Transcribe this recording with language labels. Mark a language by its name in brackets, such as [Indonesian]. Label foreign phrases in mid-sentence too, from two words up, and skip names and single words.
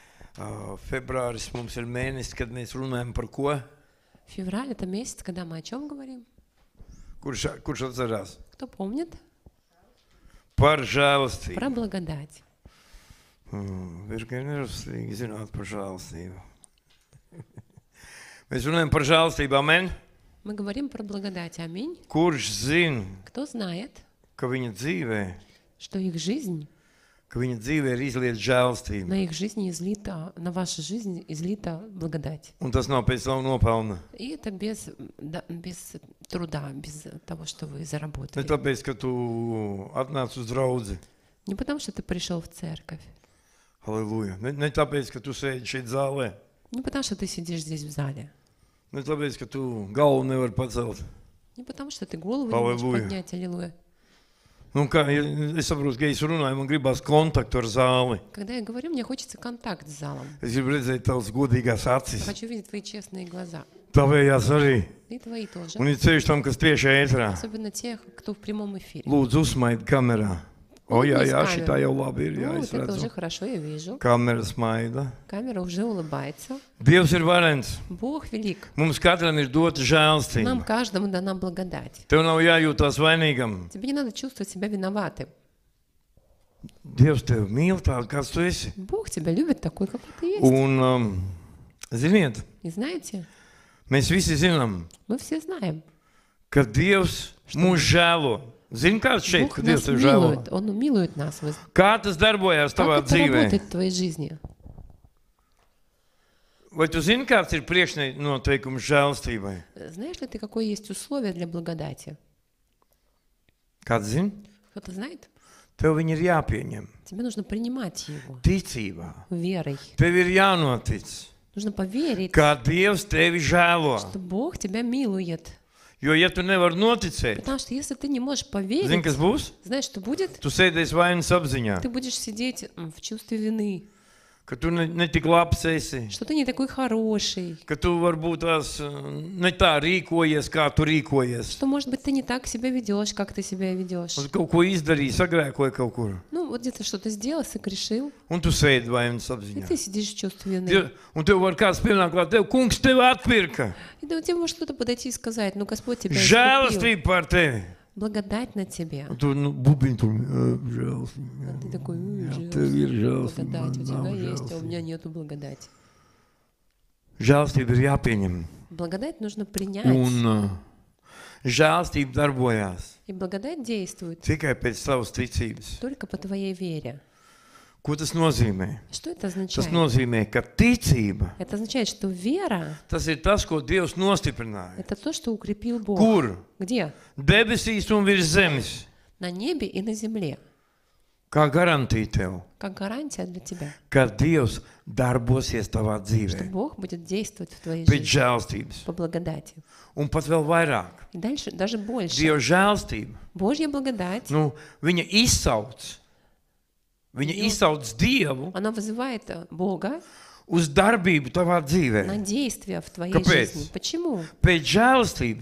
[Latvian] Februāris mums ir mēnesis, kad mēs runājam par ko? [Russian] Февраль — это месяц, когда мы о чем говорим? [Latvian] Kurš atcerās? [Russian] Кто помнит? [Latvian] Par žēlastību. [Russian] Про благодать. [Latvian] Virkni nerastīgi zināt par žēlastību. Mēs runājam par žēlastību, amen? [Russian] Мы говорим про благодать. Аминь. [Latvian] Kurš zina, [Russian] Кто знает, [Latvian] ka viņa dzīvē, [Russian] что их жизнь, [Latvian] ka viņa dzīvē ir izlieta žēlastība. [Russian] на их жизни излита, на вашу жизнь излита благодать. [Latvian] Un tas nav pēc savu nopelna. [Russian] И это без труда, без того, что вы [Latvian] Ne [Russian] заработали. [Latvian] tāpēc, ka tu atnāc uz draudzi. [Russian] Не потому, что ты пришел в церковь. [Latvian] Halleluja. Ne tāpēc, ka tu sēdi šeit zālē. [Russian] Не потому, что ты сидишь здесь в зале. [Latvian] Ne tāpēc, ka tu galvu nevari pacelt. [Russian] Не потому, что ты голову не Аллилуйя. можешь поднять. Аллилуйя. [Latvian] Nu, kā, es saprotu, ka es runāju, man gribās kontaktu ar zāli. [Russian] Когда я говорю, мне хочется контакт с залом. [Latvian] Es gribu redzēt tavas godīgās [Russian] Я [Latvian] acis. [Russian] хочу видеть твои честные глаза. [Latvian] Tavējās arī. [Russian] И твои тоже. [Latvian] Un ir ceļš tam, kas tieši ētrā. [Russian] Особенно тех, кто в прямом эфире. [Latvian] Lūdzu, uzsmaidi kamerā. O, jā, jā, [Russian] Улыбнись [Latvian] šitā jau labi ir, jā, [Russian] Ну, [Latvian] es [Russian] вот это уже [Latvian] redzu. [Russian] хорошо, я вижу. [Latvian] Kamera smaida. [Russian] Камера уже улыбается. [Latvian] Dievs ir varens. [Russian] Bог велик. [Latvian] Mums katram ir dota [Russian] Нам [Latvian] žēlstība. [Russian] каждому дана благодать. [Latvian] Tev nav jājūtās vainīgam. [Russian] Тебе не надо чувствовать себя виноватым. [Latvian] Dievs tevi mīl tādu, kāds tu esi. [Russian] Bог тебя любит такой, какой ты есть. [Latvian] Un, ziniet, [Russian] И знаете, [Latvian] mēs visi zinām, [Russian] мы все знаем. [Latvian] ka Dievs mūs žēlo. Zini, kāds šeit, [Russian] Бог [Latvian] ka [Russian] нас [Latvian] Dievs tevi žēlo? [Russian] милует. Он милует нас. [Latvian] Kā tas darbojās [Russian] Как [Latvian] tavā [Russian] это [Latvian] dzīvē? [Russian] работает в твоей жизни? [Latvian] Vai tu zini, kāds ir priekšnoteikums žēlstībai? [Russian] Знаешь ли ты, какое есть условие для благодати? [Latvian] Kāds zini? [Russian] Кто-то знает? [Latvian] Tev viņi ir jāpieņem. [Russian] Тебе нужно принимать его [Latvian] Ticībā. [Russian] верой. [Latvian] Tev ir jānotic, [Russian] Нужно поверить, [Latvian] kā Dievs tevi žēlo. [Russian] что Бог тебя милует. [Latvian] Jo, ja tu nevari noticēt, [Russian] Потому что если ты не можешь [Latvian] zini, [Russian] поверить, [Latvian] kas būs? [Russian] знаешь, что будет? [Latvian] Tu sēdēsi vainas apziņā, [Russian] Ты будешь сидеть в чувстве вины, [Latvian] ka tu ne tik labs esi, [Russian] что ты не такой хороший, [Latvian] ka tu varbūt tās ne tā rīkojies, kā tu rīkojies. [Russian] что, может быть, ты не так себя ведешь, как ты себя ведешь. [Latvian] Un kaut ko izdarīji, sagrēkoji kaut kur. [Russian] Ну, вот где-то что-то сделал, согрешил, [Latvian] Un tu sēdi vainas [Russian] и [Latvian] apziņā. [Russian] ты sидишь в чувстве вины. [Latvian] Un tev var kāds pienākt klāt, tev kungs tevi atpirka. [Russian] И да, тебе может кто-то подойти и сказать, ну, Господь тебя искупил, [Latvian] Žēlastība par tevi. [Russian] благодать на тебе. [Latvian] Un tu bubiņ tur, žēlastība. [Russian] А ты такой, [Latvian] Tev ir [Russian] благодать [Latvian] žēlastība. [Russian] у тебя [Latvian] Nav [Russian] есть, а у [Latvian] žēlastība. [Russian] меня нету благодати. [Latvian] Žēlastība ir jāpieņem. [Russian] Благодать нужно принять. [Latvian] Un žēlastība darbojās [Russian] И благодать действует [Latvian] tikai pēc savas ticības. [Russian] только по твоей вере. [Latvian] Ko tas nozīmē? [Russian] Что это [Latvian] Tas [Russian] означает? [Latvian] nozīmē, ka ticība, [Russian] Это означает, что вера [Latvian] tas ir tas, ko Dievs nostiprināja. — [Russian] это то, что укрепил Бог. [Latvian] Kur? [Russian] Где? [Latvian] Debesīs un virs zemes. [Russian] На небе и на земле. [Latvian] Kā garantija tev, [Russian] Как гарантия для тебя, [Latvian] ka Dievs darbosies tavā [Russian] что [Latvian] dzīvē [Russian] Бог будет действовать в твоей [Latvian] pēc [Russian] жизни [Latvian] žēlstības. [Russian] по благодати. [Latvian] Un pat vēl vairāk. [Russian] И дальше даже больше. [Latvian] Dieva žēlstība, [Russian] Божья благодать, [Latvian] viņa izsauc. Viņa izsauc Dievu [Russian] она вызывает Бога [Latvian] uz darbību tavā [Russian] на [Latvian] dzīvē. [Russian] действие в твоей [Latvian] Kāpēc? [Russian] жизни. Почему? [Latvian] Pēc žēlstības